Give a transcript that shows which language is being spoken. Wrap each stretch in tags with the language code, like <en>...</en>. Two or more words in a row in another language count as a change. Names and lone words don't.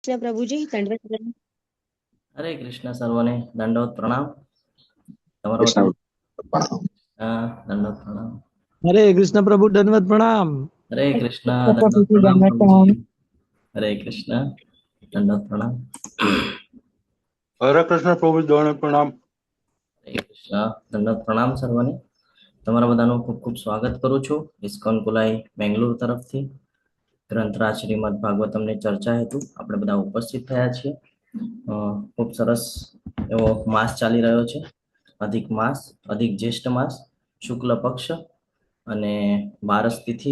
<hi>कृष्ण प्रभु जी दंडवत प्रणाम।</hi> <gu>હરે કૃષ્ણ સર્વને દંડવત પ્રણામ। તમારો कृष्ण બતાવો। દંડવત પ્રણામ।</gu> <hi>हरे कृष्ण प्रभु दंडवत प्रणाम। हरे कृष्ण प्रभु दंडवत जी प्रणाम दंडवत प्रभुजी। प्रणाम। हरे कृष्ण दंडवत प्रणाम। हरे कृष्ण प्रभु दोनों प्रणाम।</hi> <gu>હરે કૃષ્ણ દંડવત પ્રણામ સર્વને। તમારા બધાનું ખૂબ ખૂબ સ્વાગત કરું છું ઇસ્કોન કુલાઈ બેંગ્લોર તરફથી। ગ્રંથરાજ શ્રીમદ ભાગવતમની ચર્ચા હેતુ આપણે બધા ઉપસ્થિત થયા છીએ। ખૂબ સરસ એવો માસ ચાલી રહ્યો છે, અધિક માસ, અધિક જ્યેષ્ઠ માસ, શુક્લ પક્ષ અને બારસ તિથિ।</gu>